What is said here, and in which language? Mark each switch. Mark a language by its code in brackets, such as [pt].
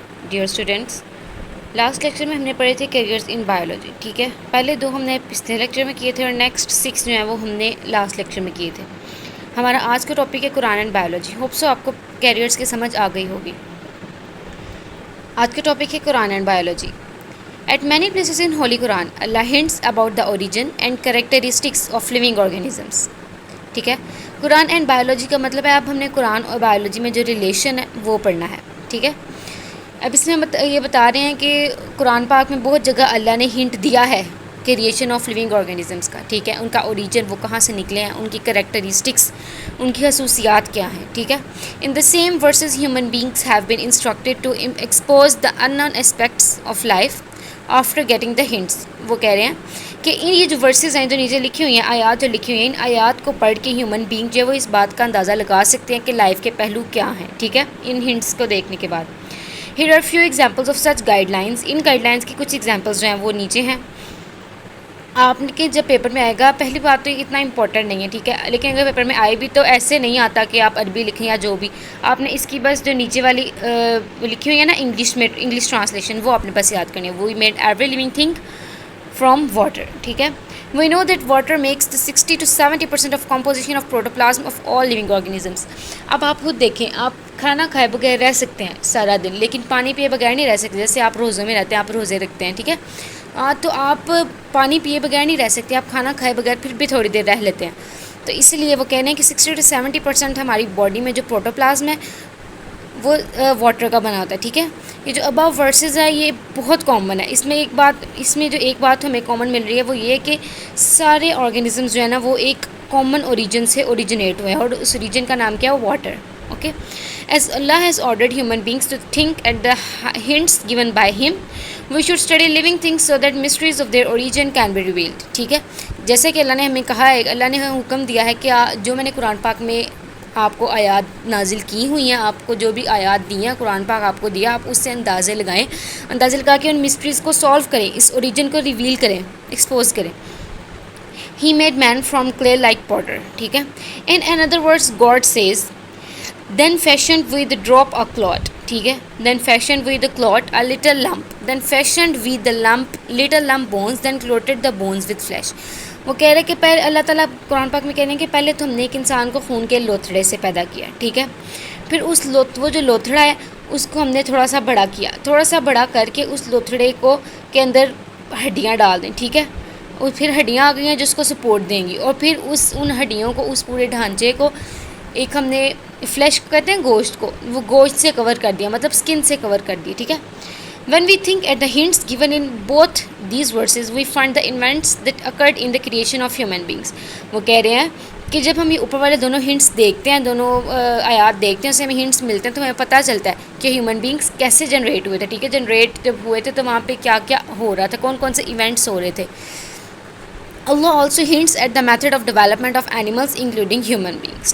[ur] Dear students, last lecture میں ہم نے پڑھے تھے کیریئرز ان بایولوجی. ٹھیک ہے، پہلے دو ہم نے پچھلے لیکچر میں کیے تھے اور نیکسٹ 6 جو ہیں وہ ہم نے لاسٹ لیکچر میں کیے تھے. ہمارا آج کا ٹاپک ہے قرآن اینڈ بایولوجی. ہوپ سو آپ کو کیریئرز کی سمجھ آ گئی ہوگی. آج کا ٹاپک ہے قرآن and biology. [en] At many places in Holy Quran, Allah hints about the origin and characteristics of living organisms. [ur] ٹھیک ہے، قرآن اینڈ بایولوجی کا مطلب ہے اب ہم نے قرآن اور بایولوجی میں جو ریلیشن ہے وہ پڑھنا ہے. ٹھیک ہے، اب اس میں یہ بتا رہے ہیں کہ قرآن پاک میں بہت جگہ اللہ نے ہنٹ دیا ہے کریشن آف لیونگ آرگینزمس کا. ٹھیک ہے، ان کا اوریجن وہ کہاں سے نکلے ہیں، ان کی کریکٹرسٹکس، ان کی خصوصیات کیا ہیں. ٹھیک ہے، [en] In the same verses human beings have been instructed to expose the unknown aspects of life after getting the hints. [ur] وہ کہہ رہے ہیں کہ یہ جو ورسز ہیں جو نیچے لکھی ہوئی ہیں، آیات جو لکھی ہوئی ہیں، ان آیات کو پڑھ کے ہیومن بینگ جو ہے وہ اس بات کا اندازہ لگا سکتے ہیں کہ لائف کے پہلو کیا ہیں. ٹھیک ہے، ان ہنٹس کو دیکھنے کے بعد. [en] Here are few examples of such guidelines. [ur] In guide lines کی کچھ ایگزامپلس جو ہیں وہ نیچے ہیں. آپ کے جب پیپر میں آئے گا، پہلی بات تو یہ اتنا امپورٹنٹ نہیں ہے. ٹھیک ہے، لیکن اگر پیپر میں آئے بھی تو ایسے نہیں آتا کہ آپ عربی لکھیں یا جو بھی. آپ نے اس کی بس جو نیچے والی لکھی ہوئی ہے نا انگلش میں، انگلش ٹرانسلیشن، وہ اپنے پاس یاد کرنی ہے. [en] We made every living thing from water. [ur] ٹھیک ہے، [en] We know that water makes the 60 to 70% of composition of protoplasm of all living organisms. [ur] اب آپ خود دیکھیں، آپ کھانا کھائے بغیر رہ سکتے ہیں سارا دن، لیکن پانی پیے بغیر نہیں رہ سکتے. جیسے آپ روزوں میں رہتے ہیں، آپ روزے رکھتے ہیں. ٹھیک ہے، تو آپ پانی پیے بغیر نہیں رہ سکتے، آپ کھانا کھائے بغیر پھر بھی تھوڑی دیر رہ لیتے ہیں. تو اس لیے وہ کہنے ہیں کہ 60 to 70% ہماری باڈی میں جو پروٹوپلازم ہے وہ واٹر کا بنا ہوتا ہے. ٹھیک ہے، یہ جو ابو ورسز ہے یہ بہت کامن ہے. اس میں جو ایک بات ہمیں کامن مل رہی ہے وہ یہ کہ سارے آرگینزمز جو ہے نا وہ ایک کامن اوریجن سے اوریجنیٹ ہوئے ہیں، اور اس اوریجن کا نام کیا ہے؟ Water. [en] Okay, as اللہ has ordered human beings to think at the hints given by ہم، we should study living things so that mysteries of their origin can be revealed. [ur] ٹھیک ہے، جیسے کہ اللہ نے ہمیں کہا ہے، اللہ نے ہمیں حکم دیا ہے کہ جو میں نے قرآن پاک میں آپ کو آیات نازل کی ہوئی ہیں، آپ کو جو بھی آیات دی ہیں قرآن پاک آپ کو دیا، آپ اس سے اندازے لگائیں، اندازے لگا کے ان مسٹریز کو سالو کریں، اس اوریجن کو ریویل کریں، ایکسپوز کریں. [en] He made man from clay like potter. [ur] ٹھیک ہے، [en] in another words God says then fashioned with the drop a clot. [ur] ٹھیک ہے، [en] then fashioned with the clot a little lump, then fashioned with the lump little lump bones, then clotted the bones with flesh. [ur] وہ کہہ رہے کہ پہلے اللہ تعالیٰ قرآن پاک میں کہہ رہے ہیں کہ پہلے تو ہم نے ایک انسان کو خون کے لوتھڑے سے پیدا کیا. ٹھیک ہے، پھر وہ جو لوتھڑا ہے اس کو ہم نے تھوڑا سا بڑا کیا، تھوڑا سا بڑا کر کے اس لوتھڑے کو کے اندر ہڈیاں ڈال دیں. ٹھیک ہے، اور پھر ہڈیاں آ گئی ہیں جس کو سپورٹ دیں گی، اور پھر ان ہڈیوں کو، اس پورے ڈھانچے کو ایک ہم نے فلیش کہتے ہیں گوشت کو، وہ گوشت سے کور کر دیا، مطلب سکن سے کور کر دیا. ٹھیک ہے، [en] when we think at the hints given in both these verses we find the events that occurred in the creation of human beings. [ur] وہ کہہ رہے ہیں کہ جب ہم یہ اوپر والے دونوں ہنٹس دیکھتے ہیں، دونوں آیات دیکھتے ہیں، اس سے ہمیں ہنٹس ملتے ہیں، تو ہمیں پتہ چلتا ہے کہ ہیومن بینگس کیسے جنریٹ ہوئے تھے. ٹھیک ہے، جنریٹ جب ہوئے تھے تو وہاں پہ کیا کیا ہو رہا تھا، کون کون سے ایونٹس ہو رہے تھے. [en] اللہ also hints at the method of development of animals including human beings.